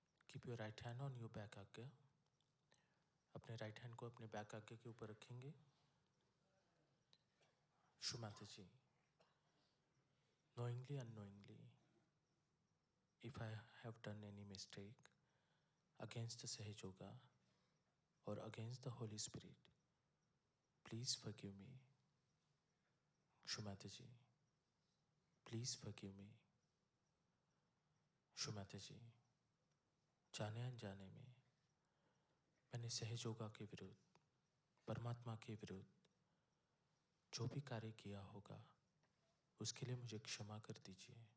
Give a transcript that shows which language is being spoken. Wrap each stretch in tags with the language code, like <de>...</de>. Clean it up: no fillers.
<en>Keep your right hand on your back Agnya.</en> <hi>अपने right hand को अपने बैक आज्ञा के ऊपर रखेंगे.</hi> <en>Shri Mata ji, knowingly unknowingly, if I have done any mistake against the Sahaja or against the Holy Spirit, please forgive me. Shri Mata ji, please forgive me.</en> <hi>शुमाता जी, जाने अनजाने में मैंने सहयोगा के विरुद्ध, परमात्मा के विरुद्ध जो भी कार्य किया होगा उसके लिए मुझे क्षमा कर दीजिए.</hi>